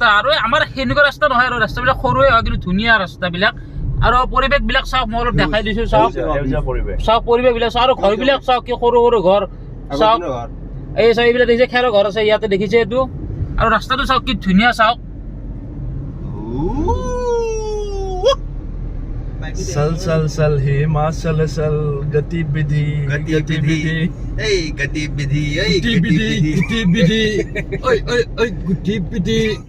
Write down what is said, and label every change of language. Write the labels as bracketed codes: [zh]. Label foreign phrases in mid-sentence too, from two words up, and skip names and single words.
[as] আৰু আমাৰ সেনেকুৱা ৰাস্তা নহয়, আৰু ৰাস্তাবিলাক সৰুৱে হয় কিন্তু ধুনীয়া ৰাস্তাবিলাক। আৰু পৰিৱেশবিলাক চাওক, মই অলপ দেখাই দিছোঁ। চাওক চাওক পৰিৱেশবিলাক চাওক, আৰু ঘৰবিলাক চাওক, কি সৰু সৰু ঘৰ। চাওক এই চাওক, এইবিলাক দেখিছে খেৰৰ ঘৰ আছে ইয়াতে, দেখিছে এইটো। আৰু ৰাস্তাটো চাওক কি ধুনীয়া। চাওক [hi] चल चल चल हे माँ चल चल गतिविधि गतिविधि ओए ओए ओए गतिविधि